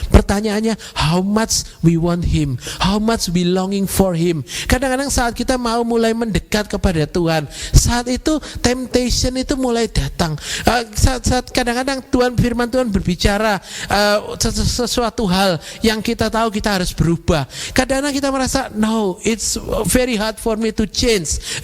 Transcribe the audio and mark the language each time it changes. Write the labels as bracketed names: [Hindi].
[Indonesian] Pertanyaannya, [English] how much we want him, how much we longing for him. [Indonesian] Kadang-kadang saat kita mau mulai mendekat kepada Tuhan, saat itu temptation itu mulai datang. Saat kadang-kadang firman Tuhan berbicara sesuatu hal yang kita tahu kita harus berubah. Kadang-kadang kita merasa, [English] no, it's very hard for me to change.